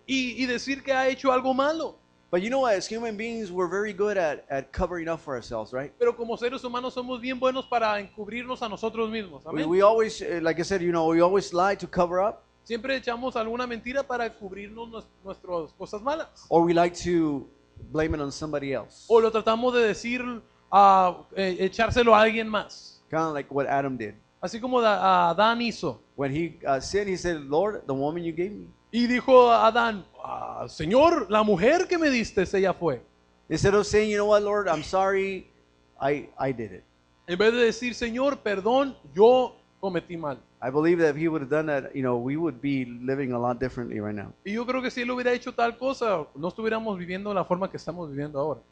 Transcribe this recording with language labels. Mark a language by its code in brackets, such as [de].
[es] Y decir que ha hecho algo malo. [en] But as human beings, we're very good at covering up for ourselves, right? [es] Pero como seres humanos somos bien buenos para encubrirnos a nosotros mismos. Amén. [en] We always, like I said, we always lie to cover up, [es] Siempre echamos alguna mentira para cubrirnos nuestras cosas malas. [en] or we like to blame it on somebody else. [es] O lo tratamos de decir, echárselo a alguien más. [en] Kind of like what Adam did. [es] Así como Adán hizo. [en] When he sinned, he said, Lord, the woman you gave me. [es] Y dijo a Adán, Señor, la mujer que me diste, ella fue. [en] Instead of saying, you know what, Lord, I'm sorry, I did it. [es] En vez de decir, Señor, perdón, yo cometí mal. [en] I believe that if he would have done that, we would be living a lot differently right now. [es] Y yo creo que si él hubiera hecho tal cosa, no estuviéramos viviendo de la forma que estamos viviendo ahora.